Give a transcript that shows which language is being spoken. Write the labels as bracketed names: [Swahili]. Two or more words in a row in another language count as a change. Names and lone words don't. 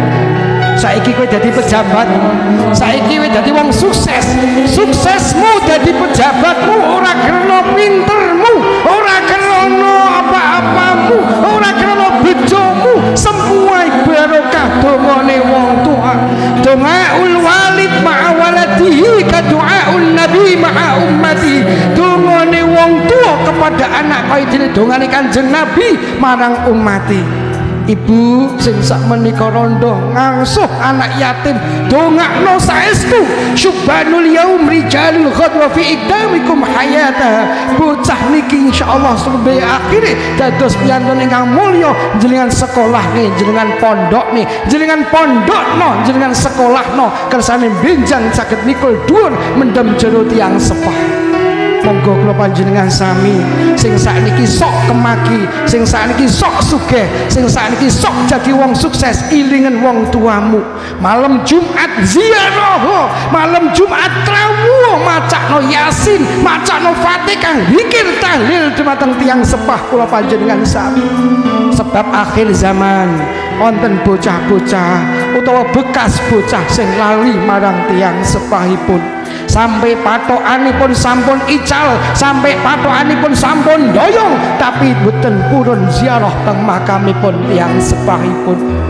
[Javanese] Saiki kowe dadi pejabat, saiki kowe dadi wong sukses. Suksesmu dadi pejabatmu ora krana pintermu, ora krana apa-apamu, ora krana bejomu, semua barokah dongane wong tua. [Arabic] Doaul walid ma'a waladihi ka doaul nabi ma'a ummati. [Javanese] Dongane wong tua kepada anak kaya dene dongane Kanjeng Nabi marang ummati. Ibu sing sak menika rondo ngangsuh anak yatim dongakno saestu [Arabic] subhanul yaum rijalul khadwa fi iqdamikum hayata. [Javanese] Bocah niki insyaallah sampai akhire dados piantun ingkang mulya jenengan sekolahne jenengan pondokne jenengan pondokno jenengan sekolahno kersane benjang saged mikul dhuwur mendem jero tiyang sepah. Monggo kula panjenengan sami sing sakniki sok kemaki, sing sakniki sok sugih, sing sakniki sok jadi wong sukses ilingen wong tuamu. Malam Jumat ziarah, malam Jumat trawuh macakno Yasin, macakno Fatihah, zikir tahlil dumateng tiyang sepah kula panjenengan sami. Sebab akhir zaman wonten bocah-bocah utawa bekas bocah sing lali marang tiyang sepahipun. Sampai patokanipun sampun ical, sampai patokanipun sampun doyong, tapi boten purun ziarah teng makamipun tiyang sepahipun.